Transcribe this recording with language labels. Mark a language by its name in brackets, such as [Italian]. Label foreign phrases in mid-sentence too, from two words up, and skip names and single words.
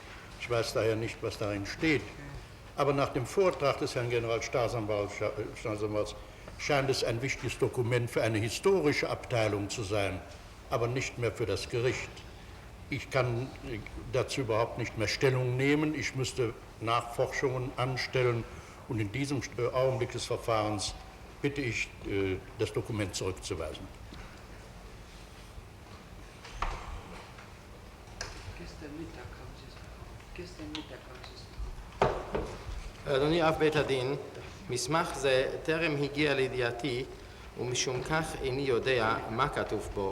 [German] Ich weiß daher nicht, was darin steht. Aber nach dem Vortrag des Herrn Generalstaatsanwalts scheint es ein wichtiges Dokument für eine historische Abteilung zu sein, aber nicht mehr für das Gericht. Ich kann dazu überhaupt nicht mehr Stellung nehmen. Ich müsste Nachforschungen anstellen und in diesem Augenblick des Verfahrens bitte ich, das Dokument zurückzuweisen. [Hebrew] אדוני אב בית הדין, מסמך זה טרם הגיע לידיעתי ומשום כך איני יודע מה כתוב בו.